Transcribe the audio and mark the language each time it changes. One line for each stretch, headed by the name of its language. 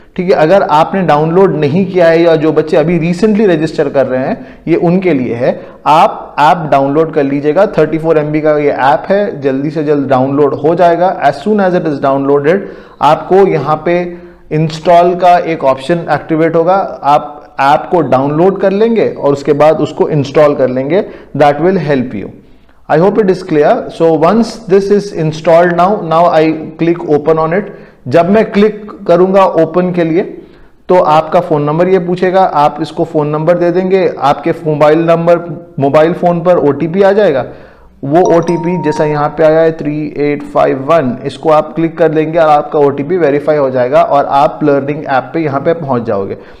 Hindi: ठीक है, अगर आपने डाउनलोड नहीं किया है या जो बच्चे अभी रिसेंटली रजिस्टर कर रहे हैं ये उनके लिए है, आप ऐप डाउनलोड कर लीजिएगा। 34 MB का ये ऐप है, जल्दी से जल्द डाउनलोड हो जाएगा।
English: as soon as it is downloaded
Hindi: आपको यहाँ पे इंस्टॉल का एक ऑप्शन एक्टिवेट होगा, आप ऐप को डाउनलोड कर लेंगे और उसके बाद उसको इंस्टॉल कर लेंगे।
English: That will help you. I hope it is clear. So once this is installed now I click open on it.
Hindi: जब मैं क्लिक करूंगा ओपन के लिए तो आपका फोन नंबर ये पूछेगा, आप इसको फोन नंबर दे देंगे, आपके मोबाइल फोन पर OTP आ जाएगा। वो OTP जैसा यहाँ पे आया है 3851, इसको आप क्लिक कर लेंगे और आपका OTP वेरीफाई हो जाएगा और आप लर्निंग ऐप पे यहाँ पे पहुंच जाओगे।